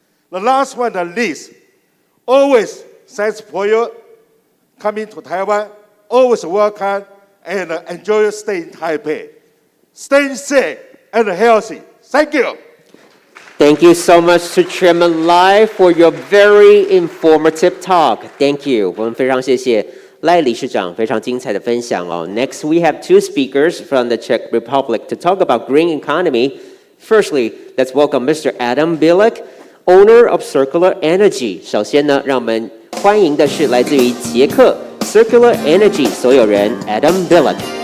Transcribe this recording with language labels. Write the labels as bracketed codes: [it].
[en] The last one, the least, always thanks for your coming to Taiwan. Always welcome and enjoy your stay in Taipei. Stay safe and healthy. Thank you. Thank you so much to Chairman Lai for your very informative talk. Thank you. [zh] 我们非常谢谢赖理事长非常精彩的分享哦。 [en] Next, we have two speakers from the Czech Republic to talk about green economy. Firstly, let's welcome Mr. Adam Bilek, owner of Circular Energy. [zh] 首先呢，让我们欢迎的是来自于捷克 Circular Energy 所有人 Adam Bilek。